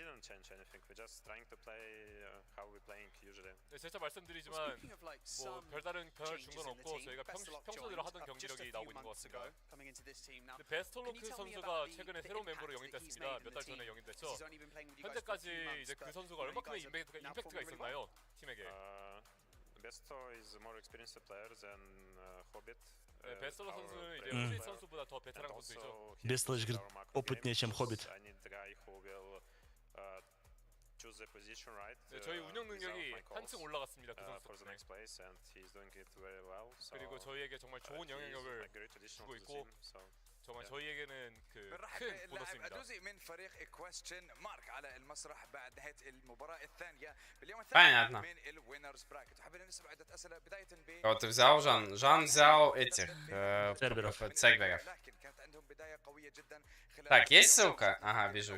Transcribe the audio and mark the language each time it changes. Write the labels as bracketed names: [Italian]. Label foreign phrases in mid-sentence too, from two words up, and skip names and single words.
[Korean] 네, 재차 말씀드리지만 뭐 별다른 변화를 준 건 없고 저희가 평소대로 하던 경기력이 나오고 있는 것 같습니다. 근데 베스톨로크 선수가 최근에 새로운 멤버로 영입됐습니다. 몇 달 전에 영입됐죠. 현재까지 이제 그 선수가 얼마큼의 임팩트가 있었나요? 팀에게. [English] Besto is more experienced player than Hobbit. [Korean] 네, 베스톨로 선수는 이제 호빗 선수보다 더 베테랑 선수이죠. [Russian] Бестоло, говорит, опытнее, чем Хоббит. [Korean] 네, 저희 운영 능력이 한층 올라갔습니다. 그 선수 덕분에. 그리고 저희에게 정말 좋은 영향력을 주고 있고 정말 저희에게는 그 큰 보너스입니다. [Russian] Понятно. Вот ты взял Жан. Жан взял этих Церберов. Так, есть ссылка? Ага, вижу.